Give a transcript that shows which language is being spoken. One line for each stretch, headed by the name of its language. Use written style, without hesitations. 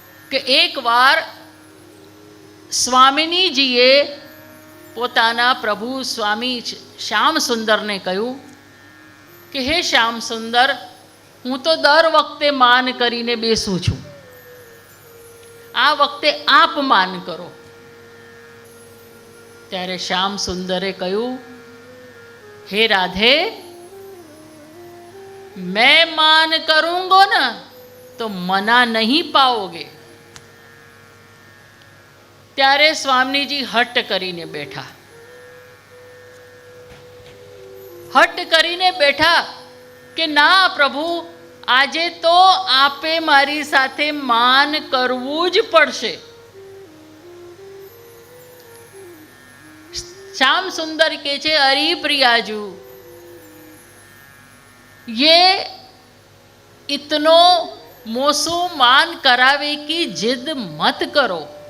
Gujarati: કે એકવાર સ્વામિનીજીએ પોતાના પ્રભુ સ્વામી શ્યામ સુંદરને કહ્યું કે હે શ્યામ સુંદર, હું તો દર વખતે માન કરીને બેસું છું, આ વખતે આપ માન કરો. ત્યારે શ્યામ સુંદરે કહ્યું,
Hindi: हे राधे, मैं मान करूंगा ना तो मना नहीं पाओगे.
Gujarati: ત્યારે સ્વામીજી હટ કરીને બેઠા. હટ કરીને બેઠા કે ના પ્રભુ, આજે તો આપે મારી સાથે માન કરવું જ પડશે.
Hindi: श्याम सुंदर के छे, अरे प्रियाजू, ये इतनो मोसू मान करावे की जिद मत करो.